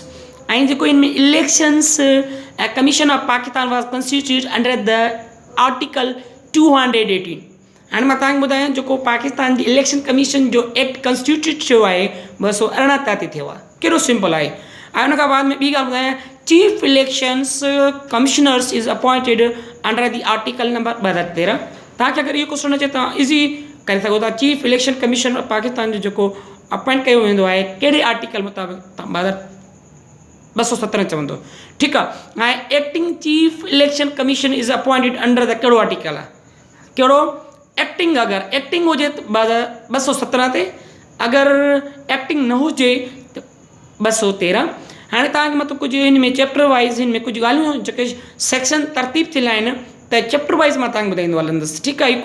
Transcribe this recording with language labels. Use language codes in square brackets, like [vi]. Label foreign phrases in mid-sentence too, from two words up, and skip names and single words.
[sd] ऐं जेको इन में [en] Elections Commission of Pakistan was constituted under the article 218। [sd] हाणे मां तव्हांखे ॿुधायां जेको पाकिस्तान जी [en] election commission [sd] जो एक्ट कॉन्स्टिट्यूट थियो आहे 218 ते थियो आहे, कहिड़ो सिंपल आहे। ऐं उन खां बाद में ॿी ॻाल्हि ॿुधायां, [en] chief elections commissioners is appointed under the article number 213। [sd] तव्हांखे अगरि इहो क्वेश्चन अचे तव्हां इज़ी करे सघो था, [en] chief election commission [sd] पाकिस्तान जो जेको अपॉइंट कयो वेंदो आहे कहिड़े आर्टिकल मुताबिक़, तव्हां 217 चवंदो, ठीकु आहे। ऐं [en] acting chief election commission is appointed under the [sd] कहिड़ो आर्टिकल आहे, कहिड़ो? [en] एक्टिंग। [sd] अगरि एक्टिंग हुजे त 217 ते, अगरि एक्टिंग न हुजे त 213। हाणे तव्हांखे मतिलबु कुझु हिन में [en] chapter wise [sd] हिन में कुझु ॻाल्हियूं जेके सेक्शन तरतीब थियल आहिनि त [en] chapter wise [sd] मां तव्हांखे ॿुधाईंदो हलंदुसि, ठीकु आहे।